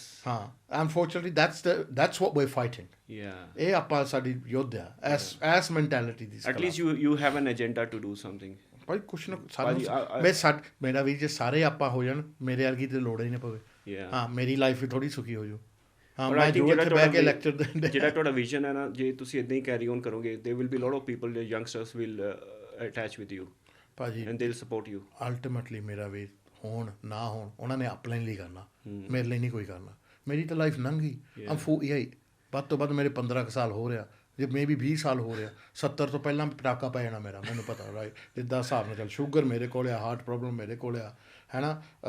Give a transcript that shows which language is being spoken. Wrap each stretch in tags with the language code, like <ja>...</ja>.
<en>ਹਾਂ, unfortunately that's what we are fighting.</en> <pa>ਇਹ ਆਪਾਂ ਸਾਡੀ ਯੁੱਧ ਆ S mentality ਦੀ।</pa> <en>At least you have an agenda to do something.</en> <pa>ਭਾਈ ਕੁਛ ਨਾ ਮੇਰਾ ਵੀ ਜੇ ਸਾਰੇ ਆਪਾਂ ਹੋ ਜਾਣ, ਮੇਰੇ ਵਰਗੀ ਤੇ ਲੋੜ ਹੀ ਨਾ ਪਵੇ। ਹਾਂ, ਮੇਰੀ ਲਾਈਫ ਵੀ ਥੋੜ੍ਹੀ ਸੁਖੀ ਹੋ ਜਾਊ। ਹਾਂ, ਮੈਂ ਜੋ ਇੱਥੇ ਬਹਿ ਕੇ ਲੈਕਚਰ ਦਿੰਦੇ, ਜਿਹੜਾ ਤੁਹਾਡਾ ਵਿਜ਼ਨ ਹੈ ਨਾ, ਜੇ ਤੁਸੀਂ ਇੱਦਾਂ ਹੀ ਕੈਰੀ ਔਨ ਕਰੋਗੇ,</pa> <en>there will be lot of people, youngsters will attach with you ਭਾਜੀ, and they'll support you।</en> <pa>Ultimately ਮੇਰਾ ਵੀ ਹੋਣ ਨਾ ਹੋਣ, ਉਹਨਾਂ ਨੇ ਆਪਣੇ ਲਈ ਕਰਨਾ, ਮੇਰੇ ਲਈ ਨਹੀਂ ਕੋਈ ਕਰਨਾ। ਮੇਰੀ ਤਾਂ ਲਾਈਫ ਲੰਘ ਗਈ। ਵੱਧ ਤੋਂ ਵੱਧ ਮੇਰੇ 15 ਕੁ ਸਾਲ ਹੋ ਰਿਹਾ, ਜੇ ਮੇ ਵੀ 20 ਸਾਲ ਹੋ ਰਿਹਾ। 70 ਤੋਂ ਪਹਿਲਾਂ ਪਟਾਕਾ ਪੈ ਜਾਣਾ ਮੇਰਾ, ਮੈਨੂੰ ਪਤਾ ਰਾਈਟ। ਜਿੱਦਾਂ ਹਿਸਾਬ ਨਾਲ ਚੱਲ, ਸ਼ੂਗਰ ਮੇਰੇ ਕੋਲ ਆ, ਹਾਰਟ ਪ੍ਰੋਬਲਮ ਮੇਰੇ ਕੋਲ ਆ, ਹੈ ਨਾ।</pa>